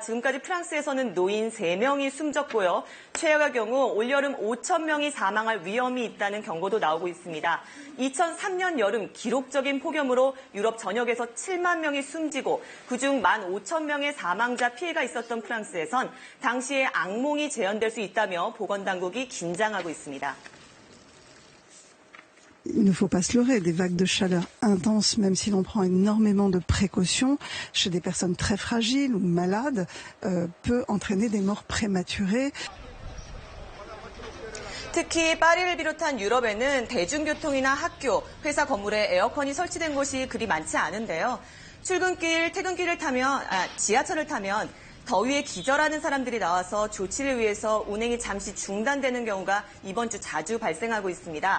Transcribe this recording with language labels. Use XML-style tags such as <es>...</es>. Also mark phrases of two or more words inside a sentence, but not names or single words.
<ko>지금까지 프랑스에서는 노인 3명이 숨졌고요. 최악의 경우 올여름 5천 명이 사망할 위험이 있다는 경고도 나오고 있습니다. 2003년 여름 기록적인 폭염으로 유럽 전역에서 7만 명이 숨지고 그중 15,000명의 사망자 피해가 있었던 프랑스에선 당시에 악몽이 재현될 수 있다며 보건당국이 긴장하고 있습니다.</ko> <fr>Il ne faut pas se leurrer, des vagues de chaleur intenses, même si l'on prend énormément de précautions chez des personnes très fragiles ou malades, peut entraîner des morts prématurées.</fr> <ko>특히 파리를 비롯한 유럽에는 대중교통이나 학교, 회사 건물에 에어컨이 설치된 곳이 그리 많지 않은데요. 출근길, 퇴근길을 타면, 지하철을 타면 더위에 기절하는 사람들이 나와서 조치를 위해서 운행이 잠시 중단되는 경우가 이번 주 자주 발생하고 있습니다.</ko>